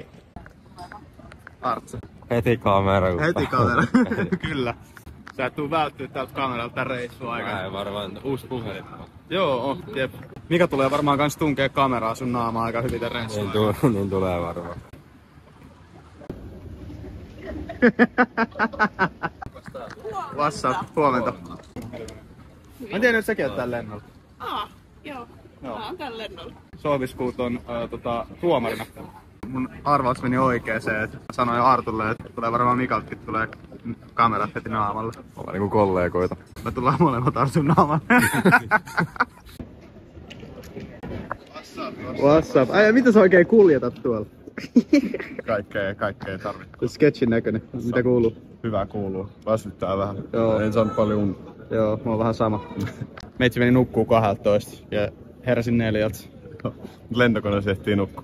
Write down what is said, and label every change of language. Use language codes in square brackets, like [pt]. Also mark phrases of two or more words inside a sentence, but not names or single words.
[fi] Arttu. Heti kamera. Heti kamera. Kyllä. Sä et tuu välttyä tältä kameralta tän reissun aikana. Ei varmaan uusi puhelin. Joo, jep. Mika tulee varmaan kans tunkee kameraa sun naamaa aika hyvin tän reissun aikana. Niin tulee varmaan. [en] What's up? [fi] Huomenta. Mä en tiedä, että säkin oot täällä lennolla. Joo. Mä oon täällä lennolla. Sohviskuut on tuomarina. Mun arvaus meni oikein se, että sanoin Artulle, että tulee varmaan Mikaltakin tulee kamerat heti naamalle. Ollaan niinku kollegoita. Me tullaan molemmat Artun naamalle. [en] What's up? [fi] Ai, mitä sä oikein kuljetat tuolla? Kaikkea tarvittaa. Sketchin näköinen. Mitä kuuluu? Hyvä kuuluu. Väsyttää vähän. Joo. En saanut paljon unta. Joo, mulla on vähän sama. Meitsi meni nukkuu 12 ja heräsin 4. Lentokoneessa ehtii nukkua.